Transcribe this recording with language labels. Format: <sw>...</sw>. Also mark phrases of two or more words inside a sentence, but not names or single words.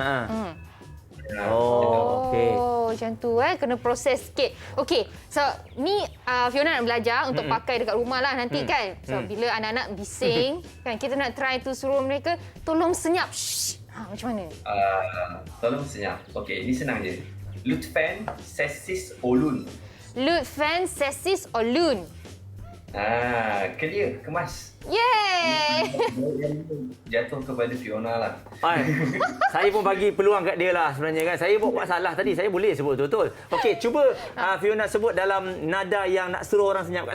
<ms>Oh, okey. Macam tu kena proses sikit. Okey, so ni Fiona nak belajar untuk pakai dekat rumah lah nanti kan. So bila anak-anak bising kan kita nak try tu suruh mereka tolong senyap. Shh. Macam mana ni? Tolong senyap. Okey, ini senang je.</ms> <tr>Lutfen sesis olun. Lutfen sesis olun.</tr> <ms>Clear, kemas. Yeay! Jatuh kepada Fiona lah. Saya pun bagi peluang kat dia lah sebenarnya kan. Saya buat salah tadi, saya boleh sebut betul-betul. Okey, cuba Fiona sebut dalam nada yang nak suruh orang senyap.</ms>